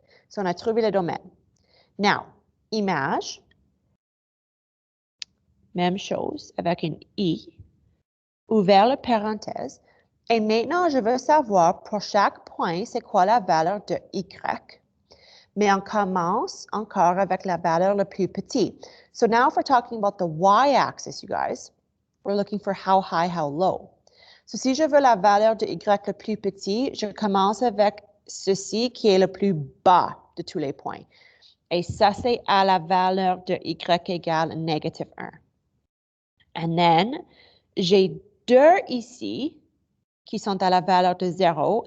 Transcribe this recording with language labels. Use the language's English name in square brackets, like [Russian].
[French] So, on a trouvé le domaine. Now, image, même chose avec une I, ouvert la parenthèse. Et maintenant, je veux savoir pour chaque point, c'est quoi la valeur de Y. Mais on commence encore avec la valeur la plus petite. [English] So now if we're talking about the y-axis, you guys, we're looking for how high, how low. [French] So si je veux la valeur de Y le plus petit, je commence avec ceci qui est le plus bas de tous les points. Et ça, c'est à la valeur de Y égale négatif 1. [English] And then, [French] j'ai 2 ici qui sont à la valeur de 0.